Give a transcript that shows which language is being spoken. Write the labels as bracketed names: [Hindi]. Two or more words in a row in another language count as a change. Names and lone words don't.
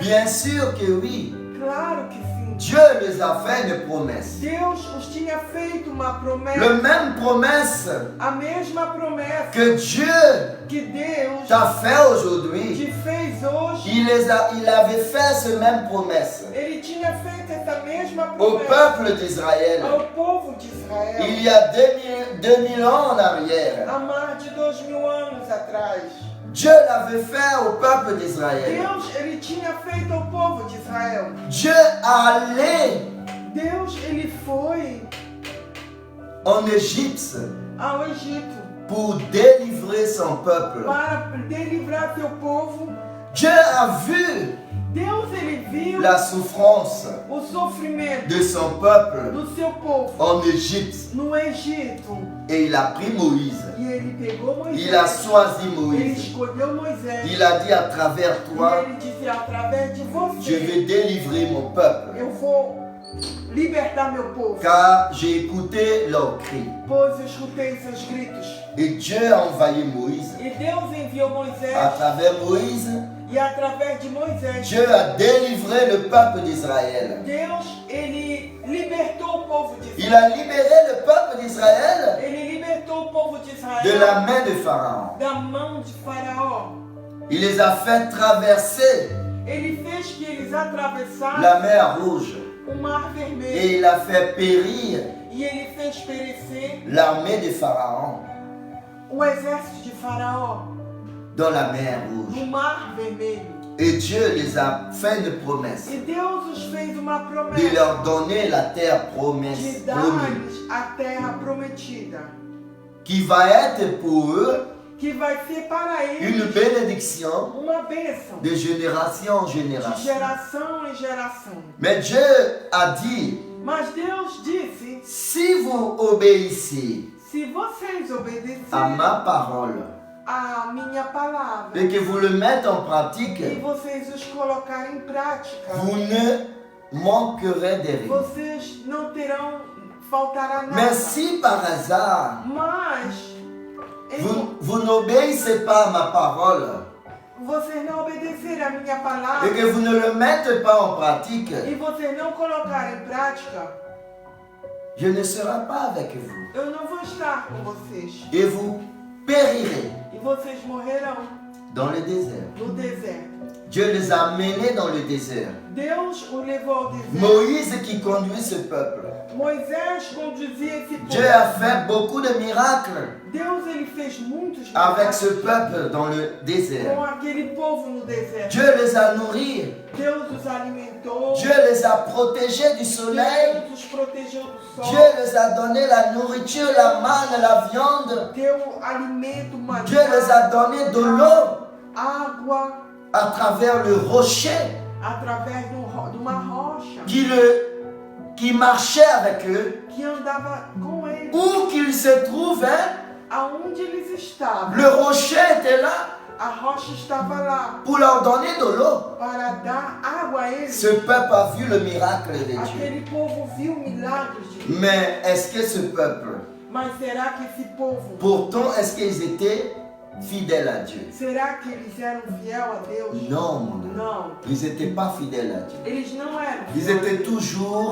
[French] Bien sûr que oui. [Portuguese] Claro que sim. [French] Dieu les a fait une promesse. [Portuguese] Deus os tinha feito uma promessa. [French] La même promesse [Portuguese] A mesma promessa [French] que Dieu [Portuguese] que Deus [French] t'a fait aujourd'hui. [Portuguese] te fez hoje. [French] Il avait fait cette même promesse [Portuguese] Ele tinha feito essa mesma [French] au [Portuguese] promessa [French] peuple d'Israël. [Portuguese] ao povo de Israel [French] Il y a 2000 ans en arrière. [Portuguese] há mais de 2000 anos atrás. [French] Dieu l'avait fait au peuple d'Israël. [Portuguese] Deus, ele tinha feito ao povo de Israel. [French] Dieu allait [Portuguese] Deus, ele foi [French] en Égypte [Portuguese] ao Egito [French] pour délivrer son peuple. [Portuguese] para delivrar seu povo. [French] Dieu a vu [Portuguese] Deus, ele viu [French] la souffrance [Portuguese] o sofrimento [French] de son peuple [Portuguese] do seu povo [French] en Égypte [Portuguese] no Egito. [French] et il a pris Moïse. [Portuguese] E ele pegou Moisés. [French] Il a choisi [Portuguese] Ele [French] Moïse. [Portuguese] escolheu Moisés. [French] Il a dit à travers [Portuguese] E [French] toi, [Portuguese] ele disse, através de [French] je [Portuguese] você, [French] vais délivrer mon peuple. [Portuguese] eu vou libertar meu povo. [French] Car j'ai écouté leurs cris. [Portuguese] Pois eu escutei seus gritos. [French] Et Dieu a envoyé Moïse. [Portuguese] E Deus enviou Moisés. [French] À travers Moïse, [Portuguese] E através de Moisés, [French] Dieu a délivré le peuple d'Israël. [Portuguese] Deus, ele libertou o povo de [French] Il [Portuguese] Israel. [French] a libéré le peuple d'Israël [Portuguese] Ele libertou o povo de Israel [French] de la main de Pharaon. [Portuguese] da mão de Faraó. [French] Il les a fait traverser [Portuguese] Ele fez que eles atravessassem [French] la mer Rouge. [Portuguese] o mar vermelho. [French] Et il a fait périr [Portuguese] E ele fez perecer [French] l'armée de Pharaon [Portuguese] o exército de Faraó [French] dans la mer Rouge. [Portuguese] no mar vermelho. [French] Et Dieu les a fait une promesse [Portuguese] E Deus os fez uma [French] de [Portuguese] promessa [French] leur donner la terre [Portuguese] de [French] promise, promise, [Portuguese] dar-lhes a terra prometida, [French] qui va être pour eux [Portuguese] que vai ser para [French] une [Portuguese] eles [French] bénédiction [Portuguese] uma bênção [French] de génération en [Portuguese] de [French] génération. [Portuguese] geração em geração. [French] Mais Dieu a dit, [Portuguese] Mas Deus disse, [French] si vous obéissez [Portuguese] se vocês [French] à [Portuguese] obedecerem [French] ma parole [Portuguese] a minha palavra [French] et que vous le mettez en pratique, [Portuguese] e vocês os colocarem em prática, [French] vous ne manquerez de rien. [Portuguese] vocês não terão, faltará nada. [French] Mais si par hasard, [Portuguese] Mas [French] vous vous n'obéissez pas à ma parole [Portuguese] vocês não obedecerem a minha [French] et [Portuguese] palavra [French] que vous ne le mettez pas en pratique, [Portuguese] e vocês não colocarem em prática, [French] je ne serai pas avec vous. [Portuguese] eu não vou estar com vocês. [French] Et vous périrez [Portuguese] E vocês morrerão [French] dans le désert. [Portuguese] no deserto. [French] Dieu les a menés dans le désert. [Portuguese] Deus o levou ao deserto. [French] Moïse qui conduit ce peuple. [Portuguese] Moisés conduzia esse povo. [French] Dieu a fait beaucoup de miracles [Portuguese] Deus ele fez muitos [French] avec ce [Portuguese] milagres [French] peuple dans le désert. [Portuguese] com aquele povo no deserto. [French] Dieu les a nourris. [Portuguese] Deus os alimentou. [French] Dieu les a protégés du soleil. [Portuguese] Deus os protegeu do sol. [French] Dieu les a donné la nourriture, la manne, la viande. [Portuguese] Deu alimento, [French] Dieu les a donné de l'eau [Portuguese] água [French] à travers le rocher [Portuguese] através de uma rocha [French] qui marchait avec eux. [Portuguese] que andava com eles. [French] Où qu'ils se trouvent, hein, [Portuguese] Aonde eles estavam, [French] le rocher était là [Portuguese] a rocha estava lá [French] pour leur donner de l'eau. [Portuguese] para dar água a eles. [French] Ce peuple a vu le miracle de Dieu. [Portuguese] Aquele povo viu milagres de Deus. [French] Mais est-ce que ce peuple, [Portuguese] Mas será que esse povo, [French] pourtant, est-ce qu'ils étaient fidèles à Dieu? [Portuguese] será que eles eram fiel a Deus? [French] Non, mon ami. [Portuguese] Não. [French] Ils n'étaient pas fidèles à Dieu. [Portuguese] Eles não eram [French] Ils [Portuguese] fiéis. [French] étaient toujours